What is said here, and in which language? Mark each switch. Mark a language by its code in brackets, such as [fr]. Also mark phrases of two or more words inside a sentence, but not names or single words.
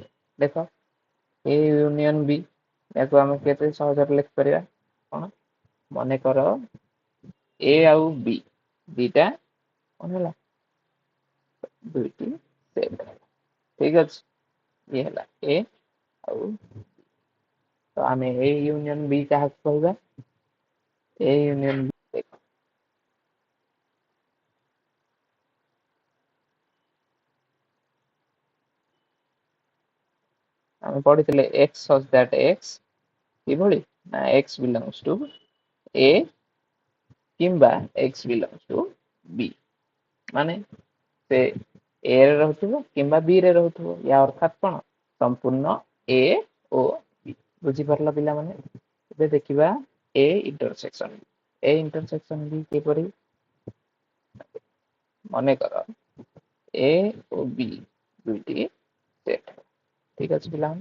[or] ଦେଖ [en] A union B, [or] ଏହାକୁ ଆମେ କେତେ ସହଜରେ ଲେଖିପାରିବା, କଣ ମନେକର ଏ ଆଉ ବି ଦିଟା କଣ ହେଲା, ଦୁଇଟି ସେଟ୍, ଠିକ ଅଛି, ଇଏ ହେଲା ଏ ଆଉ, ତ ଆମେ [en] A union B [or] କାହାକୁ କହିବା, [en] A union B, [or] ଆମେ ପଢିଥିଲେ [en] x such that x [or] କିଭଳି ନା [en] x belongs to a [or] କିମ୍ବା [en] x belongs to b, [or] ମାନେ ସେ a ରେ ରହୁଥିବ କିମ୍ବା b ରେ ରହୁଥିବ, ୟା ଅର୍ଥାତ୍ କଣ ସମ୍ପୂର୍ଣ୍ଣ a ଓ b। ବୁଝିପାରିଲ ପିଲାମାନେ। ଏବେ ଦେଖିବା [en] a intersection, a intersection B [or] କିପରି, ମନେକର a ଓ b ଦୁଇଟି ସେଟ୍, ଠିକ ଅଛି ପିଲାମାନେ।